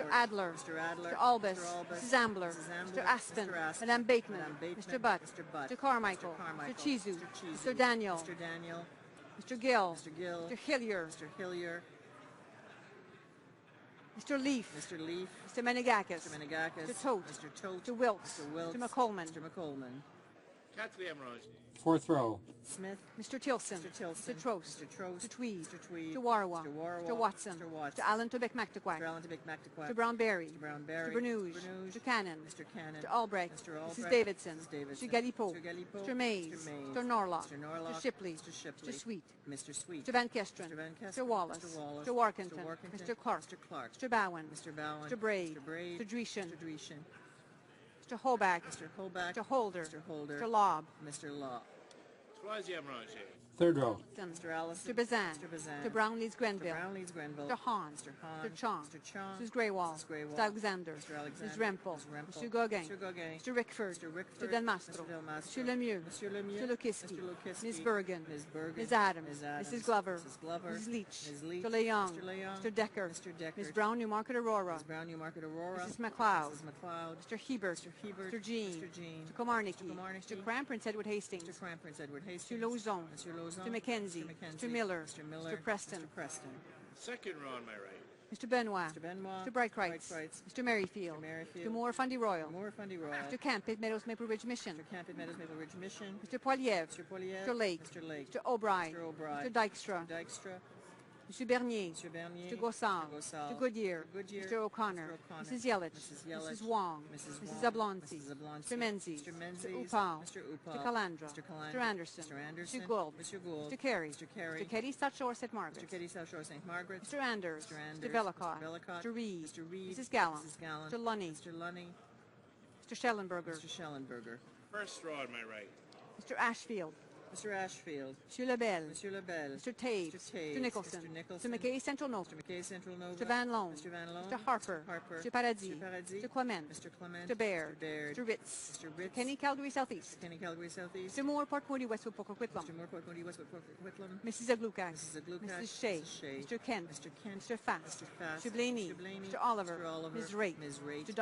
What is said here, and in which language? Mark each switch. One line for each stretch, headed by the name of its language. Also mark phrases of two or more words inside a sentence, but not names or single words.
English: Mr. Adler. Mr. Adler. Mr. Albus. Mr. Albus. Mrs. Ambler. Mrs. Ambler. Mr. Aspen. Mr. Aspen. Madame Bateman. Madame Bateman. Mr. Butt. Mr. Butt. Mr. Carmichael. Mr. Carmichael. Mr. Chizu. Mr. Chizu. Mr. Daniel. Mr. Daniel. Mr. Gill. Mr. Gill. Mr. Hillier. Mr. Hillier. Mr. Leaf. Mr. Leaf. Mr. Menegakis. Mr. Menegakis. Mr. Tote. Mr. Tote. Mr. Wilkes. Mr. Wilkes. Mr. McColeman. Mr. McColeman.
French: Quatrième rangée.
English: Fourth row. Smith. Mr. Tilson. Mr. Tilson. Mr. Trost. Mr. Trost. Mr. Tweed. Mr. Tweed. Mr. Warwa. Mr. Warwa. Mr. Watson. Mr. Watson. Mr. Allen Tubic McTaquac. Mr. Allen Tubic McTaquac. Mr. Brown-Berry. Mr. Brown-Berry. Mr. Bernouge. Bernouge. Mr. Cannon. Mr. Cannon. Mr. Albrecht. Mr. Albrecht. Mrs. Davidson. Mrs. Davidson. Mr. Galipo. Mr. Galipo. Mr. Mays. Mr. Mays. Mr. Norlock. Mr. Norlock. Mr. Shipley. Mr. Shipley. Mr. Sweet. Mr. Sweet. Mr. Van Kesteren. Mr. Van Kesteren. Mr. Wallace. Mr. Wallace. Mr. Warkington. Mr. Warkington. Mr. Clark. Mr. Clark. Mr. Bowen. Mr. Bowen. Mr. Braid. Mr. Braid. Mr. Dreeshen. Mr. Dreeshen. Mr. Hoback. Mr. Hoback. Mr. Holder. Mr. Holder. Mr. Lobb. Mr. Law.
French: Troisième rangée.
English: Third row. Mr. Allison. Mr. Bazan. Mr. Bazan. Mr. Brown-Leeds Grenville. Mr. Brown-Leeds Grenville. Mr. Hahn. Mr. Hahn. Mr. Chong. Mr. Chong. Mrs. Greywall. Mrs. Greywall. Mr. Alexander. Mr. Alexander. Mrs. Rempel. Mrs. Rempel. Mr. Gauguin. Mr. Gauguin. Mr. Rickford. Mr. Rickford. Mr. Del Mastro. Mr. Del Mastro. Mr. Lemieux. Mr. Lemieux. Mr. Lukiski. Mr. Lukiski. Ms. Bergen. Ms. Bergen. Ms. Adams. Ms. Adams. Mrs. Glover. Mrs. Glover. Mrs. Leach. Ms. Leach. Mr. Leong. Mr. Leong. Mr. Decker. Mr. Decker. Ms. Brown, Newmarket Aurora. Ms. Brown, Newmarket Aurora. Mrs. McLeod. Mrs. McLeod. Mr. Hebert. Mr. Hebert. Mr. Jean. Mr. Jean. Mr. Komarnicki. Mr. Komarnicki. Mr. Cram, Prince Edward Hastings. Mr. Cram, Prince Edward Hastings. Mr. Lauzon. Mr. Lauzon. Mr. Mackenzie. Mr. Mackenzie. Mr. Miller. Mr. Miller. Mr. Preston. Mr. Preston. Second row on my right. Mr. Benoit. Mr. Benoit. Mr. Brightwrights. Brightwrights. Mr. Merrifield. Mr. Merrifield. Mr. Moore, Fundy Royal. Moore, Fundy Royal. Mr. Camp, Pitt Meadows, Maple Ridge Mission. Mr. Camp, Meadows, Maple Ridge Mission. Mr. Poiliev. Mr. Poiliev. Mr. Lake. Mr. Lake. Mr. O'Brien. Mr. O'Brien. Mr. Dykstra. Mr. Dykstra. Mr. Bernier. Mr. Bernier. Mr. Gossard. Mr. Gossard. Mr. Goodyear. Mr. Goodyear. Mr. O'Connor. Mr. O'Connor. Mrs. Yelich. Mrs. Yelich. Mrs. Wong. Mrs. Mrs. Wong. Ablonzi. Mrs. Ablonzi. Mr. Menzies. Mr. Menzies. Mr. Upal. Mr. Upal. Mr. Calandra. Mr. Calandra. Mr. Anderson. Mr. Anderson. Mr. Gould. Mr. Gould. Mr. Carey. Mr. Carey. Mr. Keddy, South Shore, St. Margaret. Mr. Keddy, South Shore, St. Margaret. Mr. Anders. Mr. Anders. Mr. Bellicott. Mr. Bellicott. Mr. Reed. Mr. Reed. Mrs. Gallant. Mrs. Gallant. Mr. Lunny. Mr. Lunny. Mr. Schellenberger. Mr. Schellenberger. First row on my right. Mr. Ashfield. Mr. Ashfield. Monsieur Lebel. Monsieur Lebel. Mr. Taves. Mr. Taves. Mr. Nicholson. Mr. Nicholson. Mr. McKay, Central Nova. Mr. McKay, Central Nova. Mr. Van Loan. Mr. Van Loan. Mr. Harper. Mr. Harper. Mr. Paradis. Mr. Paradis. Mr. Clement. Mr. Clement. Mr. Baird. Mr. Baird. Mr. Ritz. Mr. Ritz. Mr. Kenny, Calgary Southeast. Kenny, Calgary Southeast. Mr. Moore, Port Moody, Westwood, Pocos Whitlam. Mr. Moore, Port Moody, Westwood, Whitlam. Mrs. Aglukac. Mrs. Aglukac. Mrs. Shea. Mrs. Shea. Mr. Kent. Mr. Kent. Mr. Fast. Mr. Fast. Mr. Blaney. Mr. Blaney. Mr. Oliver. Mr. Oliver. Ms. Raitt. Ms. Raitt. Mr.